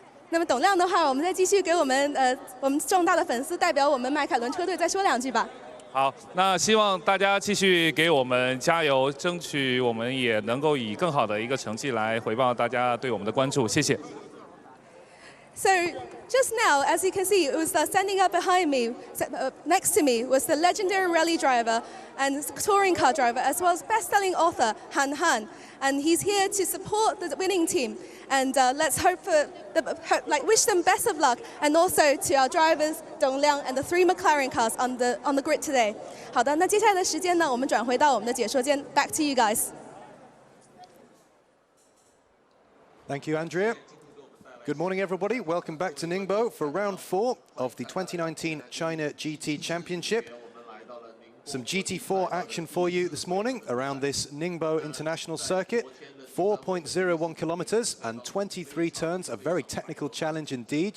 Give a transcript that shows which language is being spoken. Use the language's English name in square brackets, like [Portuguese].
[Chinese] 那么董亮的话，我们再继续给我们重大的粉丝代表我们迈凯伦车队再说2句吧。好，那希望大家继续给我们加油，争取我们也能够以更好的一个成绩来回报大家对我们的关注，谢谢。 [English] So just now, as you can see, it was standing up behind me, next to me, was the legendary rally driver and touring car driver, as well as best-selling author Han Han, and he's here to support the winning team. And let's hope for, wish them best of luck, and also to our drivers Dong Liang and the 3 McLaren cars on the grid today. [Chinese] 好的，那接下来的时间呢，我们转回到我们的解说间 ， [English] Back to you guys. Thank you, Andrea. Good morning, everybody. Welcome back to Ningbo for round 4 of the 2019 China GT Championship. Some GT4 action for you this morning around this Ningbo International Circuit. 4.01 kilometers and 23 turns, a very technical challenge indeed.